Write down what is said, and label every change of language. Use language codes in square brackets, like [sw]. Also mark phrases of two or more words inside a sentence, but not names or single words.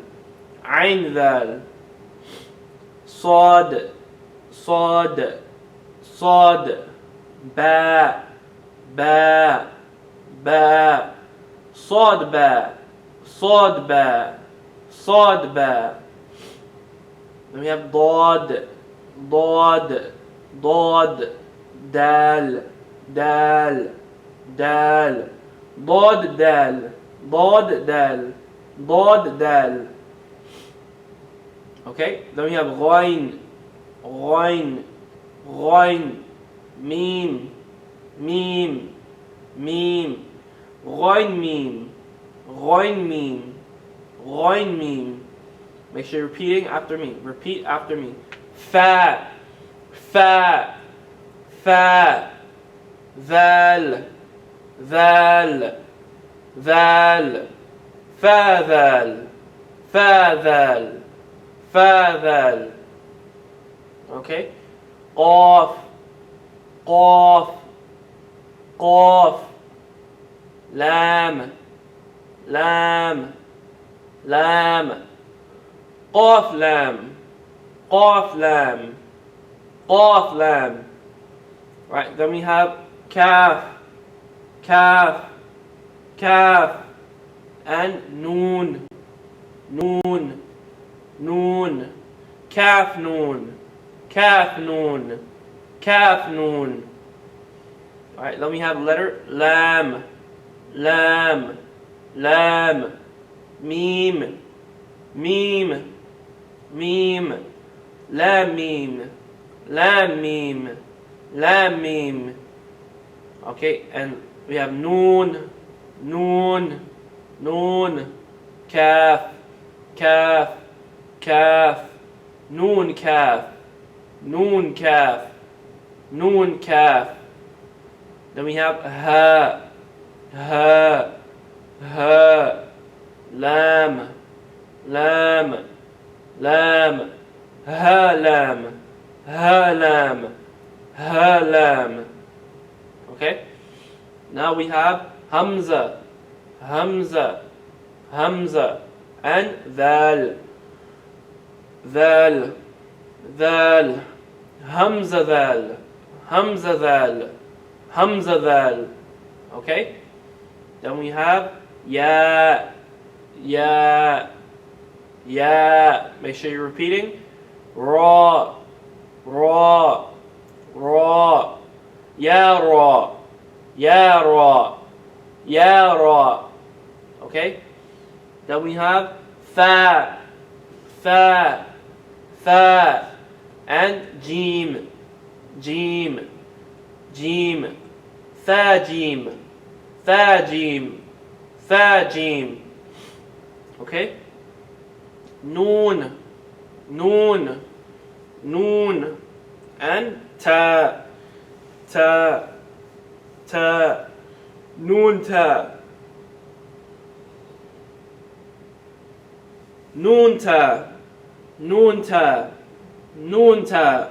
[en] Ain Dhal. Sad, Sad, Sad. Ba, Ba, Ba. Sad Ba, Sad Ba, Sad Ba. Then we have Dad, Dad, Dad. Dal, Dal, Dal. Dad Dal, Dad Dal. Dod, dal. Okay, then we have ghain, ghain, ghain, mim, mim, mim, ghain mim, ghain mim, ghain mim. Make sure you're repeating after me. Repeat after me. Fa, fa, fa, [ar] ذال, ذال, ذال, فاذال, فاذال, فاذال. [en] Okay? [ar] قاف, قاف, قاف, لام, لام, لام, قاف لام, قاف لام, قاف لام. [en] Right, then we have kaf, kaf, kaf, and noon, noon, noon, kaf noon, kaf noon, kaf noon. Alright, then we have letter lam, lam, lam, mim, mim, mim, lam mim, lam mim, lam mim. Okay, and we have noon, noon, noon, kaf, kaf, kaf, noon kaf, noon kaf, noon kaf. Then we have ha, ha, ha, lam, lam, lam, ha lam, ha lam, ha lam. Okay? Now we have hamza, hamza, hamza, and dhal, dhal, dhal, hamza dhal, hamza dhal, hamza dhal. Okay? Then we have ya, ya, ya. Make sure you're repeating. Ra, ra, ra. Ya ra, ya ra, ya ra. Okay? Then we have tha, tha, tha, and jim, jim, jim, tha jim, tha jim, tha jim. Okay? Noon, noon, noon, and ta, ta, ta, noon ta, noon ta, noon ta, noon ta.